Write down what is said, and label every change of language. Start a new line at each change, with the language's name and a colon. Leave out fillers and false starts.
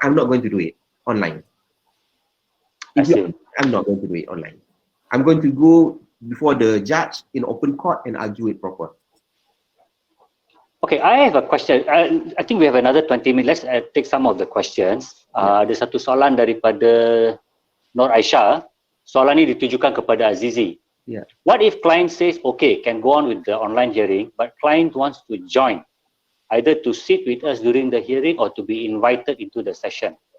English: I'm not going to do it online. I'm not going to do it online. I'm going to go before the judge in open court and argue it proper. Okay, I have a question. I think we have another 20 minutes. Let's take some of the questions.
Malay: Ada satu soalan daripada Nur Aisyah. Soalan ini ditujukan kepada Azizi.
English: What if client says, okay, can go on with the online hearing, but client wants to join, either to sit with us during the hearing or to be invited into the session?